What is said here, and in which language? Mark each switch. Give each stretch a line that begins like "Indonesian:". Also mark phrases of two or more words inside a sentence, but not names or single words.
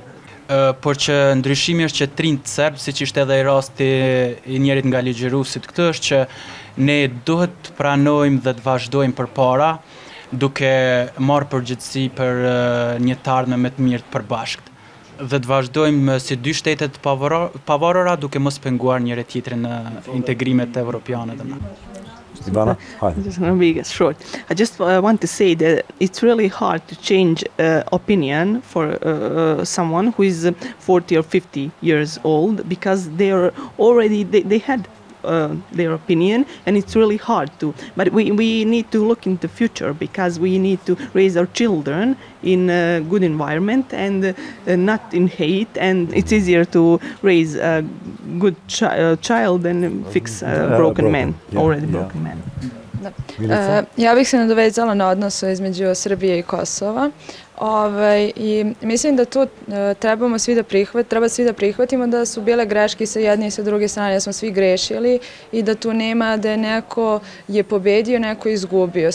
Albanian: Por që ndryshimi është që trinjt serb, siç ishte edhe I rasti I njerit nga ligjëruesit këtë, është që ne duhet të pranojmë dhe të vazhdojmë përpara, duke marrë përgjegjësi për një të ardhme më të mirë të përbashkët. Dhe të vazhdojmë si dy shtetet pavarura duke mos penguar njëri tjetrin në integrimet evropiane dhe na.
English: Ivana, hi. I'm just going to be short. I just want to say that it's really hard to change opinion for someone who is 40 or 50 years old, because they had their opinion, and it's really hard to. But we need to look into the future, because we need to raise our children in a good environment and not in hate. And it's easier to raise a good child than fix a broken man, broken man.
Serbian: Ja bih se nadovezala na odnos između Srbije I Kosova. I mislim da tu treba svi da prihvatimo da su bile greške sa jedne I sa druge strane, da smo svi grešili I da tu nema da je neko je pobedio, neko izgubio.